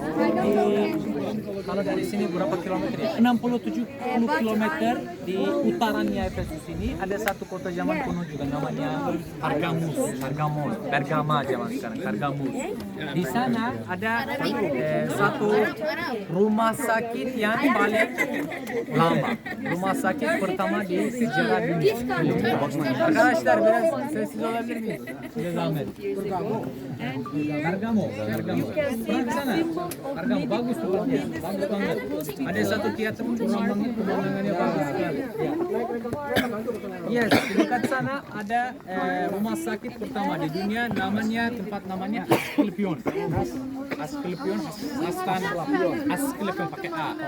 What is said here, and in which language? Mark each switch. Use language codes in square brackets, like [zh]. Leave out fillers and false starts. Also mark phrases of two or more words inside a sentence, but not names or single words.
[id] Kalau dari sini berapa kilometer ya? 60-70 kilometer di utarannya Efesus ini ada satu kota zaman kuno juga namanya Bergama zaman sekarang, Pergamus. Di sana ada satu rumah sakit yang paling lama. Rumah sakit pertama di sejarah dunia. [tr] Arkadaşlar biraz sessiz olabilir miyiz? Zahmet. Bergamo. [id] Pernah ke sana? Bergamo bagus tempatnya, bagus banget. Ada satu teater kurang banget, pemandangannya bagus sekali. Yes, di dekat sana ada rumah sakit pertama di dunia, tempat namanya Asklepion pakai A.